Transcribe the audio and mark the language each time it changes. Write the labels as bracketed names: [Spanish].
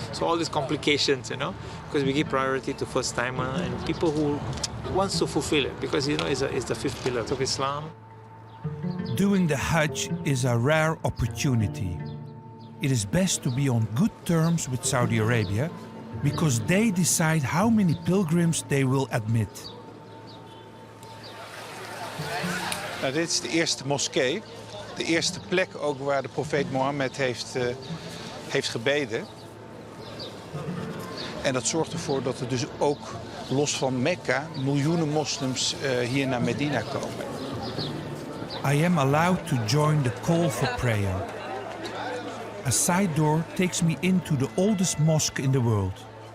[English] So all these complications, you know, because we give priority to first timer and people who wants to fulfill it, because, you know, it's the fifth pillar of Islam. Doing the Hajj is a rare opportunity. It is best to be on good terms with Saudi Arabia because they decide how many pilgrims they will admit. [Dutch] Nou, dit is de eerste moskee. De eerste plek ook waar de profeet Mohammed heeft gebeden. En dat zorgt ervoor dat er dus ook los van Mekka miljoenen moslims hier naar Medina komen. [English] I am allowed to join the call for prayer. A side door takes me into the oldest mosque in the world.